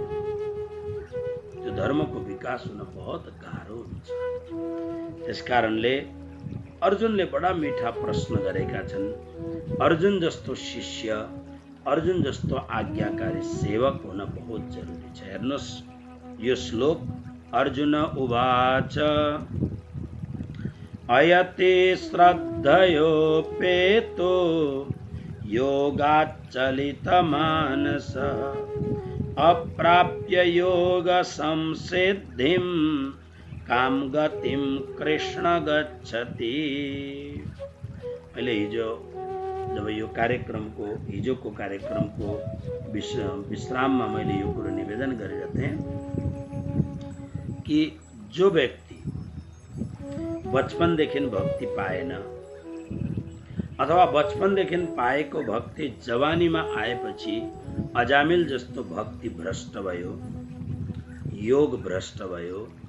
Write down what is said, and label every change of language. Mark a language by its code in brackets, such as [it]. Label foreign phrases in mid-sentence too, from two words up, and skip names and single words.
[ne] त्यो धर्मको विकास हुन बहुत गाह्रो हुन्छ। त्यसकारणले अर्जुनले बडा मीठा प्रश्न गरेका छन्। अर्जुन जस्तो शिष्य, अर्जुन जस्तो आज्ञाकारी सेवक हुन बहुत जरुरी छ। हेर्नुहोस् यो श्लोक, [sa] अर्जुन उवाच अयते श्रद्धयोपेतो योगाच्चलितमानस अप्राप्य योग संसिद्धिं काम गतिम कृष्ण गच्छति। [ne] अहिले जब यो हिजोको कार्यक्रमको विश्राममा मैले यो कुरो निवेदन गरेको थिएँ कि जो व्यक्ति बचपनदेखि भक्ति पाएन अथवा बचपनदेखि पाएको भक्ति जवानीमा आएपछि अजामिल जस्तो भक्ति भ्रष्ट भयो, योग भ्रष्ट भयो।